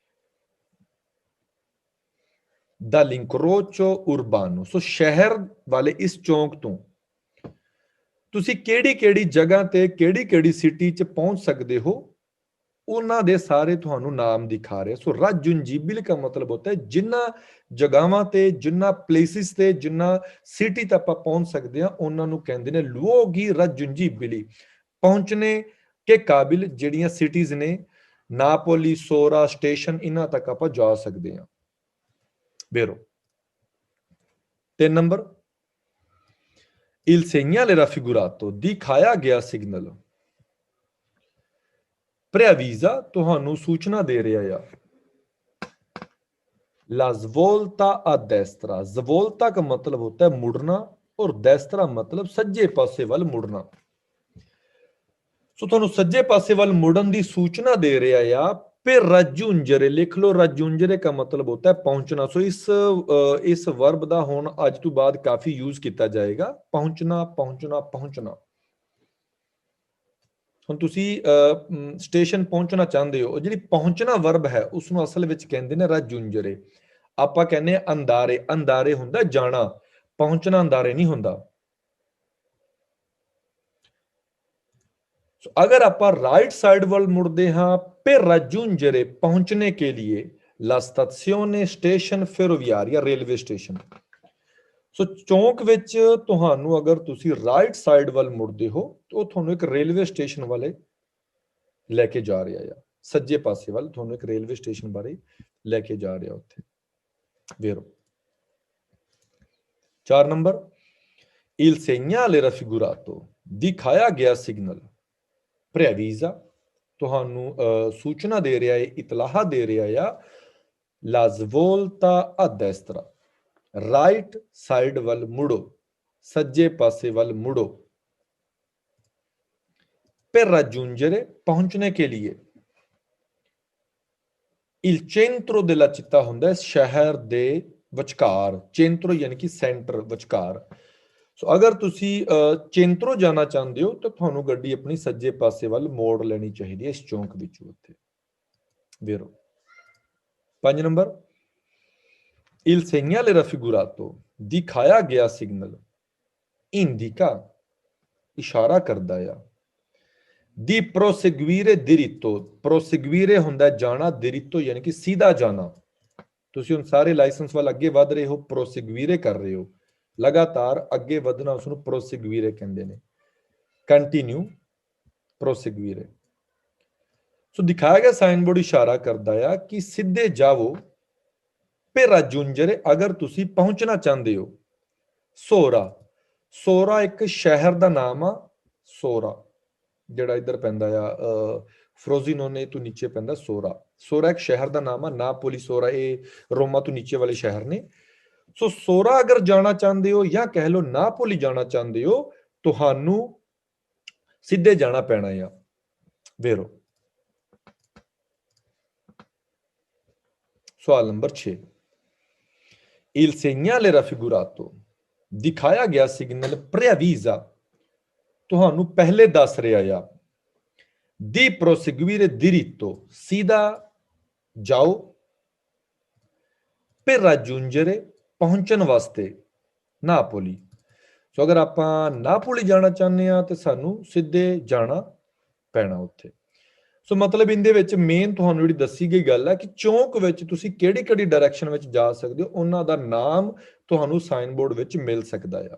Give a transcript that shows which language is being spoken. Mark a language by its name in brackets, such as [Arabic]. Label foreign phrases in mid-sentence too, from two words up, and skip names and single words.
[Italian] dall'incrocio urbano, [Punjabi] ਸੋ ਸ਼ਹਿਰ ਵਾਲੇ ਇਸ ਚੌਂਕ ਤੋਂ ਤੁਸੀਂ ਕਿਹੜੀ ਕਿਹੜੀ ਜਗ੍ਹਾ ਤੇ ਕਿਹੜੀ ਕਿਹੜੀ ਸਿਟੀ 'ਚ ਪਹੁੰਚ ਸਕਦੇ ਹੋ, ਉਹਨਾਂ ਦੇ ਸਾਰੇ ਤੁਹਾਨੂੰ ਨਾਮ ਦਿਖਾ ਰਿਹਾ। ਸੋ raggiungibile ਦਾ ਮਤਲਬ ਹੁੰਦਾ ਹੈ ਜਿੰਨਾ ਜਗ੍ਹਾਵਾਂ ਤੇ, ਜਿੰਨਾ ਪਲੇਸਿਸ ਤੇ, ਜਿੰਨਾ ਸਿਟੀ ਤੱਕ ਆਪਾਂ ਪਹੁੰਚ ਸਕਦੇ ਹਾਂ ਉਹਨਾਂ ਨੂੰ ਕਹਿੰਦੇ ਨੇ [Italian] luoghi raggiungibili, [Hindi] पहुंचने के काबिल [Punjabi] ਜਿਹੜੀਆਂ ਸਿਟੀਜ਼ ਨੇ, ਨਾਪੋਲੀ, ਸੋਰਾ, ਸਟੇਸ਼ਨ, ਇਹਨਾਂ ਤੱਕ ਆਪਾਂ ਜਾ ਸਕਦੇ ਹਾਂ। [Italian] vero 3 ਨੰਬਰ il segnale raffigurato, [Punjabi] ਦਿਖਾਇਆ ਗਿਆ ਸਿਗਨਲ, preavvisa, ਤੁਹਾਨੂੰ ਸੂਚਨਾ ਦੇ ਰਿਹਾ ਆ। [Italian] la svolta a destra, [Hindi] svolta का मतलब होता है मुड़ना और destra मतलब [Punjabi] ਸੱਜੇ ਪਾਸੇ ਵੱਲ ਮੁੜਨਾ। ਸੋ ਤੁਹਾਨੂੰ ਸੱਜੇ ਪਾਸੇ ਵੱਲ ਮੁੜਨ ਦੀ ਸੂਚਨਾ ਦੇ ਰਿਹਾ ਆ। ਫਿਰ raggiungere, ਲਿਖ ਲਓ, [Hindi] raggiungere का मतलब होता है ਪਹੁੰਚਣਾ। [Punjabi] ਸੋ ਇਸ ਵਰਬ ਦਾ ਹੁਣ ਅੱਜ ਤੋਂ ਬਾਅਦ ਕਾਫੀ ਯੂਜ਼ ਕੀਤਾ ਜਾਏਗਾ, ਪਹੁੰਚਣਾ, ਪਹੁੰਚਣਾ, ਪਹੁੰਚਣਾ। ਹੁਣ ਤੁਸੀਂ ਸਟੇਸ਼ਨ ਪਹੁੰਚਣਾ ਚਾਹੁੰਦੇ ਹੋ, ਜਿਹੜੀ ਪਹੁੰਚਣਾ ਵਰਬ ਹੈ ਉਸਨੂੰ ਅਸਲ ਵਿੱਚ ਕਹਿੰਦੇ ਨੇ raggiungere। ਆਪਾਂ ਕਹਿੰਦੇ ਆ ਅੰਦਾਰੇ, ਅੰਦਾਰੇ ਹੁੰਦਾ ਜਾਣਾ, ਪਹੁੰਚਣਾ ਅੰਦਾਰੇ ਨਹੀਂ ਹੁੰਦਾ। [Hindi] अगर आप [English] right side [Hindi] वाल मुड़ते हाँ, [Italian] per raggiungere, [Hindi] पहुंचने के लिए, [Italian] la stazione, स्टेशन ferroviaria, [English] railway station. [Punjabi] ਸੋ ਚੌਂਕ ਵਿੱਚ ਤੁਹਾਨੂੰ ਅਗਰ ਤੁਸੀਂ [English] right side [Punjabi] ਵੱਲ ਮੁੜਤੇ ਹੋ ਤੋ ਤੁਹਾਨੂੰ ਏਕ [English] railway station [Punjabi] ਵਾਲੇ ਲੈਕੇ ਜਾ ਰਿਹਾ ਹੈ, ਸੱਜੇ ਪਾਸੇ ਵੱਲ ਤੁਹਾਨੂੰ ਏਕ [English] railway station [Punjabi] ਬਾਰੇ ਲੈਕੇ ਜਾ ਰਿਹਾ ਉੱਥੇ। [Italian] वेरो 4 नंबर il segnale raffigurato, [Hindi] दिखाया गया सिग्नल, preavvisa, [Punjabi] ਤੁਹਾਨੂੰ ਸੂਚਨਾ ਦੇ ਰਿਹਾ ਹੈ, ਇਤਲਾਹ ਦੇ ਰਿਹਾ ਆ। [Italian] la svolta a destra, [English] right side [Punjabi] ਵੱਲ ਮੁੜੋ, ਸੱਜੇ ਪਾਸੇ ਵੱਲ ਮੁੜੋ। [Italian] per raggiungere, [Hindi] पहुंचने के लिए, [Italian] il centro della città [Punjabi] ਹੁੰਦਾ ਹੈ ਸ਼ਹਿਰ ਦੇ ਵਿਚਕਾਰ, centro ਯਾਨੀ ਕਿ ਸੈਂਟਰ, ਵਿਚਕਾਰ। ਸੋ ਅਗਰ ਤੁਸੀਂ ਚੇਂਤਰੋ ਜਾਣਾ ਚਾਹੁੰਦੇ ਹੋ ਤਾਂ ਤੁਹਾਨੂੰ ਗੱਡੀ ਆਪਣੀ ਸੱਜੇ ਪਾਸੇ ਵੱਲ ਮੋੜ ਲੈਣੀ ਚਾਹੀਦੀ ਹੈ ਇਸ ਚੌਂਕ ਵਿੱਚੋਂ। ਉੱਥੇ ਵੇਰੋ 5 ਨੰਬਰ, [Italian] il segnale raffigurato [Punjabi] ਦਿਖਾਇਆ ਗਿਆ ਸਿਗਨਲ indica ਇਸ਼ਾਰਾ ਕਰਦਾ ਆ [Italian] di proseguire diritto, [Punjabi] proseguire ਹੁੰਦਾ ਜਾਣਾ, diritto ਯਾਨੀ ਕਿ ਸਿੱਧਾ ਜਾਣਾ। ਤੁਸੀਂ ਹੁਣ ਸਾਰੇ ਲਾਇਸੈਂਸ ਵੱਲ ਅੱਗੇ ਵਧ ਰਹੇ ਹੋ, proseguire ਕਰ ਰਹੇ ਹੋ, ਲਗਾਤਾਰ ਅੱਗੇ ਵਧਣਾ ਉਸ ਨੂੰ proseguire ਕਹਿੰਦੇ ਨੇ। ਕੰਟੀਨਿਊ, proseguire। ਸੋ ਦਿਖਾਇਆ ਗਿਆ [English] sign board [Punjabi] ਇਸ਼ਾਰਾ ਕਰਦਾ ਆ ਕਿ ਸਿੱਧੇ ਜਾਵੋ [Italian] per raggiungere, [Punjabi] ਅਗਰ ਤੁਸੀਂ ਪਹੁੰਚਣਾ ਚਾਹੁੰਦੇ ਹੋ। ਸੋਰਾ, ਸੋਰਾ ਇੱਕ ਸ਼ਹਿਰ ਦਾ ਨਾਮ ਆ, ਸੋਰਾ ਜਿਹੜਾ ਇੱਧਰ ਪੈਂਦਾ ਆ ਫਰੋਜ਼ੀਨੋਨੇ ਤੋਂ ਨੀਚੇ ਪੈਂਦਾ ਸੋਰਾ। ਸੋਰਾ ਇੱਕ ਸ਼ਹਿਰ ਦਾ ਨਾਮ ਆ, ਨਾਪੋਲੀ ਸੋਰਾ ਇਹ ਰੋਮਾ ਤੋਂ ਨੀਚੇ ਵਾਲੇ ਸ਼ਹਿਰ ਨੇ। ਸੋ ਸੋਰਾ ਅਗਰ ਜਾਣਾ ਚਾਹੁੰਦੇ ਹੋ ਜਾਂ ਕਹਿ ਲਓ ਨਾਪੋਲੀ ਜਾਣਾ ਚਾਹੁੰਦੇ ਹੋ, ਤੁਹਾਨੂੰ ਸਿੱਧੇ ਜਾਣਾ ਪੈਣਾ ਆ। ਵੇਰੋ ਸਵਾਲ ਨੰਬਰ 6, [Italian] il segnale raffigurato [Punjabi] ਦਿਖਾਇਆ ਗਿਆ ਸਿਗਨਲ preavvisa ਤੁਹਾਨੂੰ ਪਹਿਲੇ ਦੱਸ ਰਿਹਾ ਆ [Italian] di proseguire diritto [Punjabi] ਸਿੱਧਾ ਜਾਓ [Italian] per raggiungere [Punjabi] ਪਹੁੰਚਣ ਵਾਸਤੇ ਨਾਪੋਲੀ। ਸੋ ਅਗਰ ਆਪਾਂ ਨਾਪੋਲੀ ਜਾਣਾ ਚਾਹੁੰਦੇ ਆ ਤੇ ਸਾਨੂੰ ਸਿੱਧੇ ਜਾਣਾ ਪੈਣਾ ਉੱਥੇ। ਸੋ ਮਤਲਬ ਇਹਦੇ ਵਿੱਚ ਮੇਨ ਤੁਹਾਨੂੰ ਜਿਹੜੀ ਦੱਸੀ ਗਈ ਗੱਲ ਹੈ ਕਿ ਚੌਂਕ ਵਿੱਚ ਤੁਸੀਂ ਕਿਹੜੀ ਕਿਹੜੀ ਡਾਇਰੈਕਸ਼ਨ ਵਿੱਚ ਜਾ ਸਕਦੇ ਹੋ, ਉਹਨਾਂ ਦਾ ਨਾਮ ਤੁਹਾਨੂੰ [English] sign board [Punjabi] ਵਿੱਚ ਮਿਲ ਸਕਦਾ ਆ।